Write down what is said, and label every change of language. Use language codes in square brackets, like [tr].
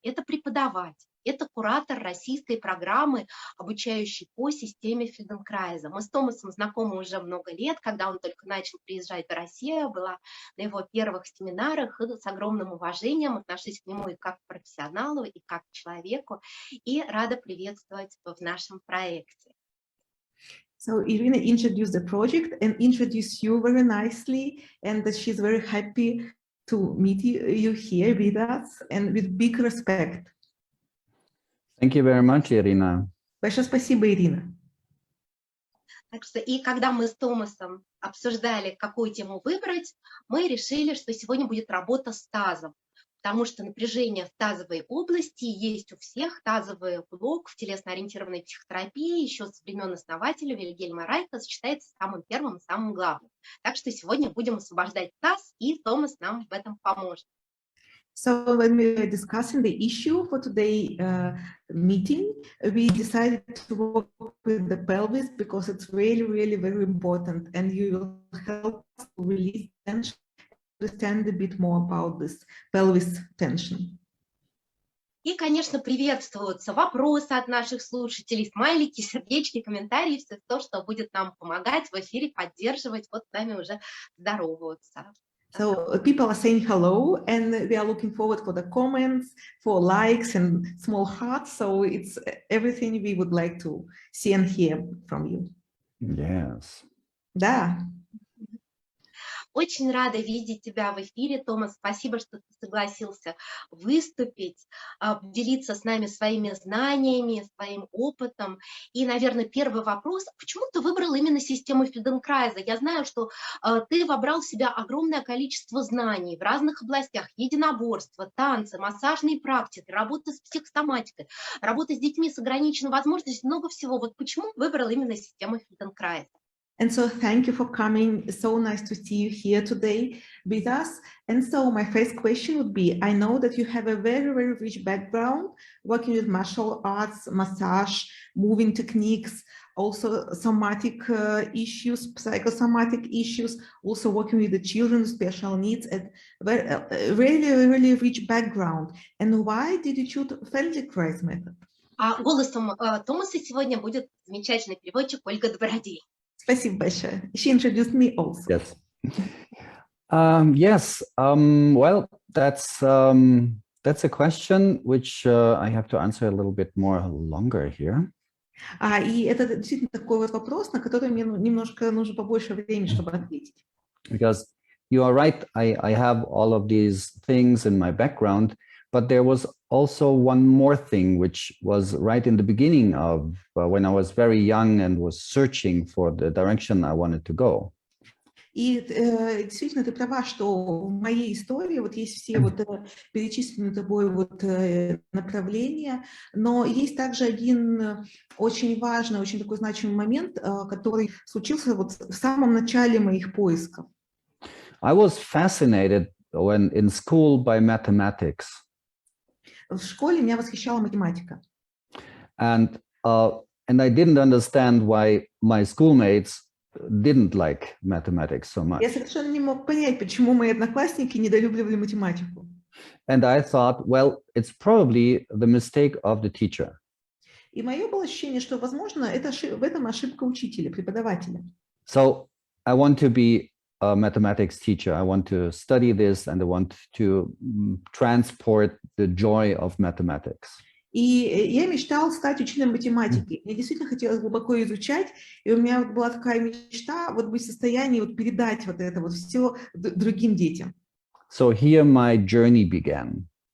[ru] Это преподаватель, это куратор российской программы, обучающей по системе Фельденкрайза. Мы с Томасом знакомы уже много лет, когда он только начал приезжать в Россию, была на его первых семинарах, и с огромным уважением отношусь к нему и как к профессионалу, и как к человеку, и рада приветствовать в нашем проекте. [en] So Irina introduced the project and introduced you very nicely, and that she's very happy to meet you here with us and with big respect. Thank you very much, Irina. [ru] Большое спасибо, Ирина. Так что, и когда мы с Томасом обсуждали, какую тему выбрать, мы решили, что сегодня будет работа с тазом, потому что напряжение в тазовой области есть у всех. Тазовый блок в телесно-ориентированной психотерапии еще с времен основателя Вильгельма Райха считается самым первым и самым главным. Так что сегодня будем освобождать таз, и Томас нам в этом поможет. [en] So when we were discussing the issue for today's meeting, we decided to work with the pelvis because it's really, really very important, and you will help us to release tension, understand a bit more about this pelvis tension. [ru] И, конечно, приветствуются вопросы от наших слушателей, смайлики, сердечки, комментарии, все то, что будет нам помогать в эфире, поддерживать. Вот с нами уже здороваются. [en] So people are saying hello, and we are looking forward for the comments, for likes and small hearts. So it's everything we would like to see and hear from you. Yes. [ru] Да. Очень рада видеть тебя в эфире, Томас. Спасибо, что ты согласился выступить, поделиться с нами своими знаниями, своим опытом. И, наверное, первый вопрос. Почему ты выбрал именно систему Фельденкрайза? Я знаю, что ты вобрал в себя огромное количество знаний в разных областях. Единоборство, танцы, массажные практики, работа с психосоматикой, работа с детьми с ограниченной возможностью, много всего. Вот почему выбрал именно систему Фельденкрайза? [en] And so thank you for coming. So nice to see you here today with us. And so my first question would be, I know that you have a very, very rich background working with martial arts, massage, moving techniques, also somatic issues, psychosomatic issues, also working with the children with special needs, and really, really rich background. And why did you choose Feldenkrais method? [ru] А голосом Томаса сегодня будет замечательный переводчик Ольга Добродей. Спасибо большое. [en] She introduced me also. Yes. Well, that's a question which I have to answer a little bit more longer here. [ru] И это действительно такой вот вопрос, на который мне немножко нужно побольше времени, чтобы ответить. [en] Because you are right, I have all of these things in my background, but there was also one more thing which was right in the beginning of when I was very young and was searching for the direction I wanted to go. [ru] И действительно, ты права, что в моей истории вот есть все вот перечисленные тобой вот направления, но есть также один очень важный, очень такой значимый момент, который случился вот в самом начале моих поисков. [en] I was fascinated when in school by mathematics. [ru] В школе меня восхищала математика. [en] And I didn't understand why my schoolmates didn't like mathematics so much. [ru] Я совершенно не мог понять, почему мои одноклассники недолюбливали математику. [en] And I thought, well, it's probably the mistake of the teacher. [ru] И мое было ощущение, что, возможно, в этом ошибка учителя, преподавателя. [en] So I want to be a mathematics teacher. I want to study this, and I want to transport the joy of mathematics. [ru] И я мечтала стать учителем математики. Мне действительно хотелось глубоко изучать, и у меня вот была такая мечта вот быть в состоянии вот передать вот это вот все другим детям. [en] So here my journey began.